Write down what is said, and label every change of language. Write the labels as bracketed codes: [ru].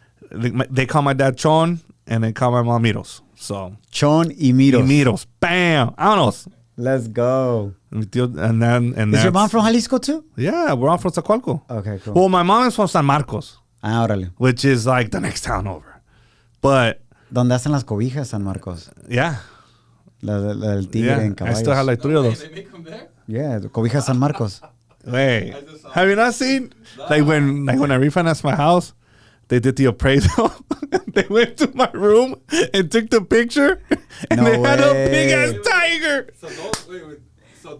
[en] They call my dad Chon, and they call my mom Miros. So [es] Chon y Miros. Miros. Bam. Vámonos. [en] Let's go. And then Is your mom from Jalisco too? Yeah, we're all from Zacualco. Okay, cool. Well, my mom is from San Marcos. [es] Órale. [en] Which is like the next town over. But [es] ¿Dónde hacen las cobijas, San Marcos? [en] Yeah. [es] La del tigre en caballos. [en] I still have like 3 of those. They make them there? Yeah, the cobijas San Marcos. Wait, have you not seen like when I refinanced my house, they did the appraisal. They went to my room and took the picture, and they had a big ass tiger. So those,